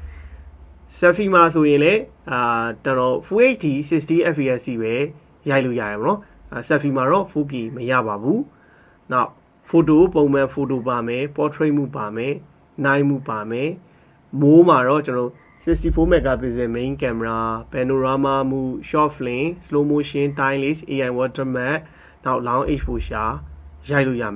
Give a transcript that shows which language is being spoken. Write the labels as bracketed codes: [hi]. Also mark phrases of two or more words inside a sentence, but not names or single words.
[my] selfie မှာဆိုရင်လည်းတော်တော် [en] Full HD [my] 60fps ထိပဲရိုက်လို့ရတယ်ပေါ့နော်selfie မှာတော့ 4K မရပါဘူး။နောက် photo ပုံမှန် photo ပါမယ် portrait မှုပါမယ် night မှုပါမယ်မိုးမှာတော့ကျွန်တော် [en] 64 megapixel main camera panorama mode short film slow motion timeless AI watermark [my] နောက် [en] long exposure [my] ရိုက်လို့ရ